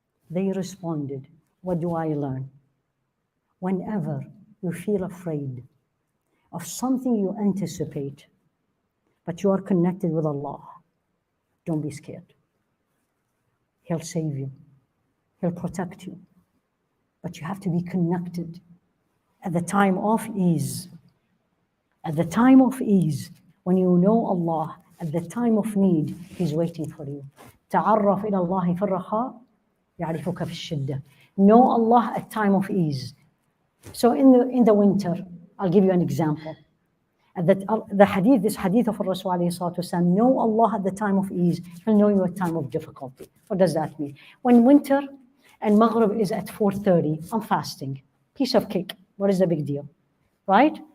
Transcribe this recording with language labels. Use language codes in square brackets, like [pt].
[en] They responded, what do I learn? Whenever you feel afraid of something you anticipate, but you are connected with Allah, don't be scared. He'll save you. He'll protect you. But you have to be connected. At the time of ease, when you know Allah, at the time of need, He's waiting for you. [ar] تعرف إلى الله في الرخاء يعرفك في الشدة. [en] Know Allah at time of ease. So in the winter, I'll give you an example. This hadith of Rasul alayhi salatu wasalam, know Allah at the time of ease, He'll know you at time of difficulty. What does that mean? When winter and Maghrib is at 4:30, I'm fasting. Piece of cake. What is the big deal? Right?